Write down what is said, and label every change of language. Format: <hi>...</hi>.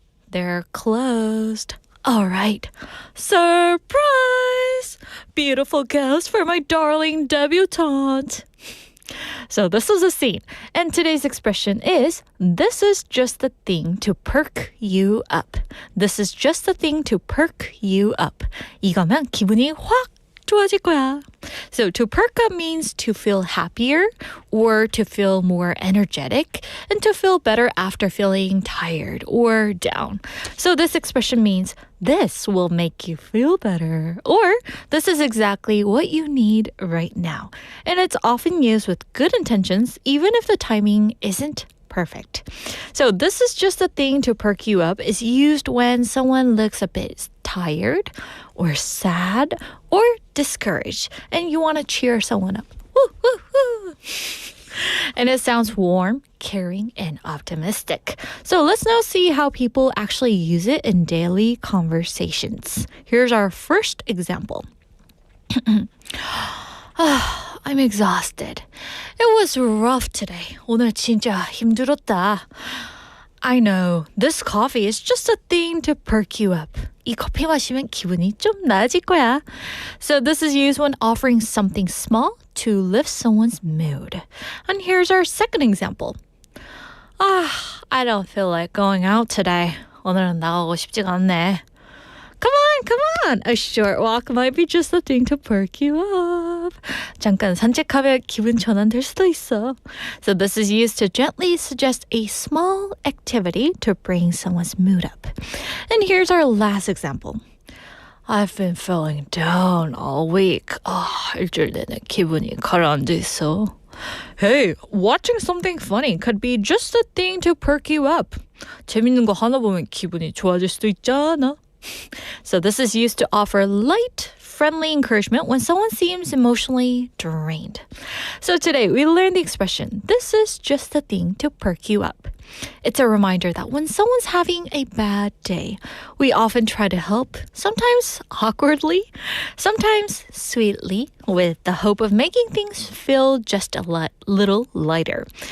<en>They're closed. All right. Surprise! Beautiful gifts for my darling debutante. So this is a scene. And today's expression is, this is just the thing to perk you up. This is just the thing to perk you up.</en> <ko>이거면 기분이 확 좋아질 거야.</ko> <en>So to perk up means to feel happier or to feel more energetic and to feel better after feeling tired or down. So this expression means this will make you feel better or this is exactly what you need right now. And it's often used with good intentions even if the timing isn't perfect. So this is just a thing to perk you up is used when someone looks a bit tired or sad or discouraged and you want to cheer someone up. Woo, woo, woo. And it sounds warm, caring, and optimistic. So let's now see how people actually use it in daily conversations. Here's our first example. I'm exhausted. It was rough today.</en> <ko>오늘 진짜 힘들었다.</ko> <en>I know. This coffee is just a thing to perk you up.</en> <ko>이 커피 마시면 기분이 좀 나아질 거야.</ko> <en>So this is used when offering something small to lift someone's mood. And here's our second example. I don't feel like going out today.</en> <ko>오늘은 나가고 싶지가 않네.</ko> <en>Come on. A short walk might be just the thing to perk you up.</en> <ko>잠깐 산책하면 기분 전환될 수도 있어.</ko> <en>So this is used to gently suggest a small activity to bring someone's mood up. And here's our last example. I've been feeling down all week.</en> <ko>일주일 내내 기분이 가라앉아 있어.</ko> <en>Hey, watching something funny could be just a thing to perk you up.</en> <ko>재밌는 거 하나 보면 기분이 좋아질 수도 있잖아.</ko> <en>So this is used to offer light, friendly encouragement when someone seems emotionally drained. So today we learned the expression, this is just the thing to perk you up. It's a reminder that when someone's having a bad day, we often try to help, sometimes awkwardly, sometimes sweetly, with the hope of making things feel just a little lighter.</en>